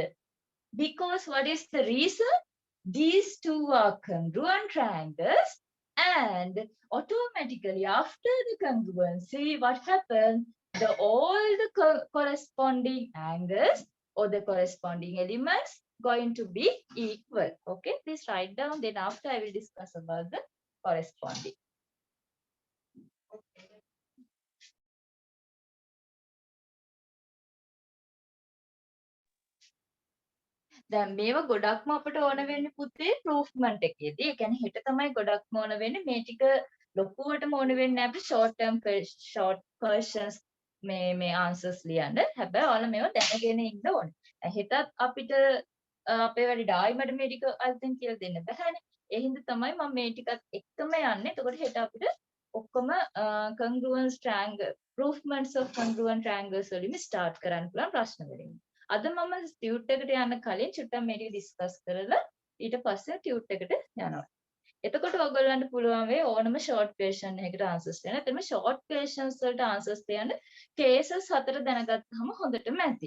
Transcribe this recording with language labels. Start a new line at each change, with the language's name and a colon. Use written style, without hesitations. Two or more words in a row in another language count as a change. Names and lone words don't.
English: Because what is the reason? These 2 are congruent triangles, and automatically after the congruency, what happens? All the corresponding angles or the corresponding elements going to be equal. Okay, please write down. Then after I will discuss about the corresponding.
Sinhala: දැන් මේවා ගොඩක්ම අපිට ඕන වෙන්නේ පුතේ ප්‍රූෆ්මන්ට් එකේදී. ඒ කියන්නේ හෙට තමයි ගොඩක්ම ඕන වෙන්නේ. මේ ටික ලොකුවටම ඕන වෙන්නේ අපි
English: short questions
Sinhala: මේ answers ලියන්න. හැබැයි ඔයාලා මේවා දැනගෙන ඉන්න ඕනේ. හෙටත් අපිට අපේ වැඩි ඩායිමඩ මේ ටික අල්තෙන් කියලා දෙන්න බෑනේ. ඒ හින්දා තමයි මම මේ ටිකත් එක්කම යන්නේ. එතකොට හෙට අපිට ඔක්කොම
English: congruence triangle proofments of congruent triangles
Sinhala: වලින් start කරන්න පුළුවන් ප්‍රශ්න වලින්. අද මම ටියුට් එකට යන්න කලින් චුට්ටක් මේ ටික ඩිස්කස් කරලා ඊට පස්සේ ටියුට් එකට යනවා. එතකොට ඔයගොල්ලන්ට පුළුවන් වෙයි ඕනම
English: short question
Sinhala: එකකට ආන්සර්ස් දෙන්න. එතනම
English: short questions
Sinhala: වලට ආන්සර්ස් දෙන්න කේසස් 4 දැනගත්තාම හොඳටම ඇති.